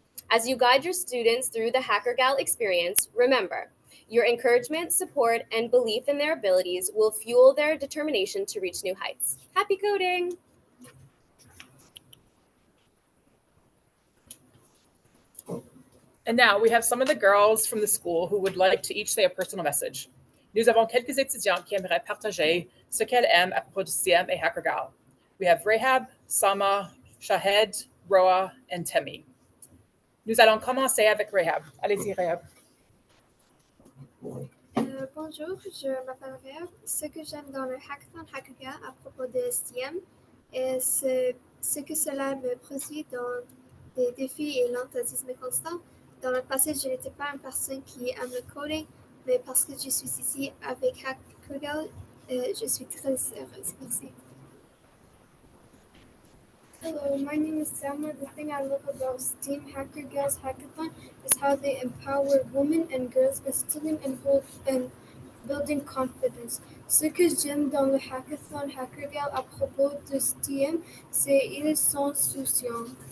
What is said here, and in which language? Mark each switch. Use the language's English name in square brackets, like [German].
[English] As you guide your students through the Hackergal experience, remember, your encouragement, support, and belief in their abilities will fuel their determination to reach new heights. Happy coding! And now we have some of the girls from the school who would like to each say a personal message. [French] Nous avons quelques étudiants qui aimeraient partager ce qu'elles aiment à propos du CM et Hackergal. [English] We have [French] Rahab, Sama, Shahed, Roa, and Temi. Nous allons commencer avec Rehab. Allez-y, Rehab. Bonjour, je m'appelle Réa. Ce que j'aime dans le Hackathon Hackergal à propos de STEM est ce que cela me produit dans des défis et l'enthousiasme constant. Dans le passé, je n'étais pas une personne qui aime le coding, mais parce que je suis ici avec Hackergal, je suis très heureuse. Merci. [English] Hello, my name is Selma. The thing I love about STEAM Hackergal's Hackathon is how they empower women and girls by instilling and building confidence. [French] Ce que j'aime dans le Hackathon Hackergal à propos de STEAM, c'est qu'ils sont souciants.